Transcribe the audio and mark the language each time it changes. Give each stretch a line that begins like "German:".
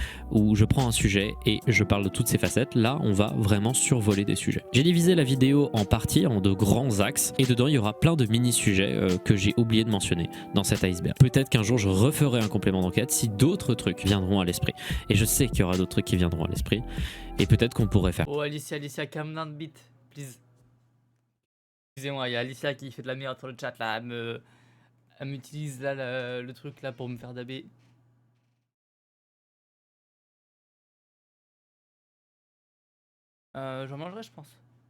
French: Où je prends un sujet et je parle de toutes ses facettes. Là, on va vraiment survoler des sujets. J'ai divisé la vidéo en parties, en de grands axes, et dedans, il y aura plein de mini-sujets que j'ai oublié de mentionner dans cet iceberg. Peut-être qu'un jour, je referai un complément d'enquête si d'autres trucs viendront à l'esprit. Et je sais qu'il y aura d'autres trucs qui viendront à l'esprit, et peut-être qu'on pourrait faire.
English: Oh, Alicia, calm down bit, please.
French: Excusez-moi, il y a Alicia qui fait de la merde sur le chat, là. Elle m'utilise là le truc là pour me faire daber. J'en mangerai, je pense.